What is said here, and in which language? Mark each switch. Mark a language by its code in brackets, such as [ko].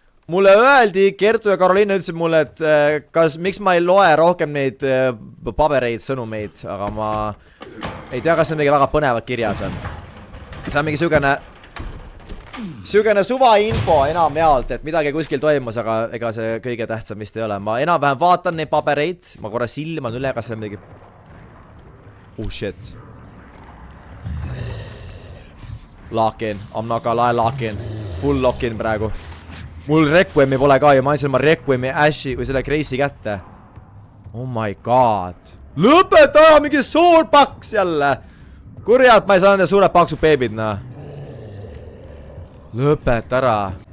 [et] Mulle öeldi, Kertu ja Karoliina ütlesid mulle, et miks ma ei loe rohkem neid pabereid, sõnumeid, aga ma ei tea, kas see mingi väga põnevad kirjas on. See on mingi sügene suva info enamjaolt, et midagi kuskil toimus, aga ega see kõige tähtsam vist ei ole. Ma enam-vähem vaatan neid pabereid, ma korra silman üle, kas see on midagi... [en] Oh shit. Lock in, I'm not gonna lie, lock in. Full lock in [et] praegu. Mul Requiemi pole ka ju, ma andsin oma Requiemi Ashi või selle Grace'i kätte. [en] Oh my god. [et] Lõpeta mingi suur paks jälle. Kurjad, ma ei saa nende suured paksud beebid, noh. Lõpeta ära.